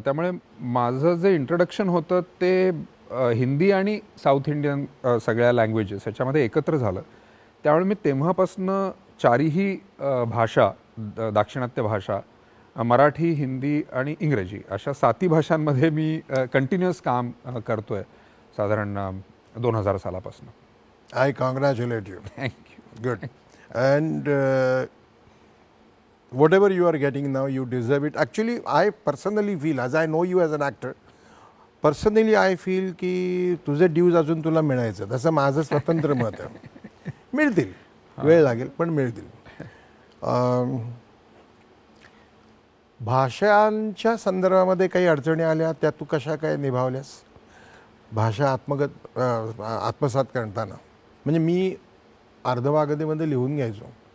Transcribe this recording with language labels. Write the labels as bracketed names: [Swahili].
[Marathi] त्यामुळे माझं जे इंट्रोडक्शन होतं ते हिंदी आणि साऊथ इंडियन सगळ्या लँग्वेजेस ह्याच्यामध्ये एकत्र झालं. त्यामुळे मी तेव्हापासनं 4ही भाषा, दाक्षिणात्य भाषा, मराठी, हिंदी आणि इंग्रजी अशा 7ही भाषांमध्ये मी कंटिन्युअस काम करतोय साधारण 2000 सालापासून. [English] I congratulate you. Thank you. Good. And whatever you are getting now, you deserve it. Actually, I personally feel, as I know you as an actor, personally I feel [Marathi] की तुझे ड्यूज अजून तुला मिळायचं. तसं माझं स्वतंत्र मत आहे. मिळतील, वेळ लागेल पण मिळतील. भाषांच्या संदर्भामध्ये काही अडचणी आल्या, त्या तू कशा काय निभावल्यास? भाषा आत्मसात करताना, म्हणजे मी अर्धवागदीमध्ये लिहून घ्यायचो.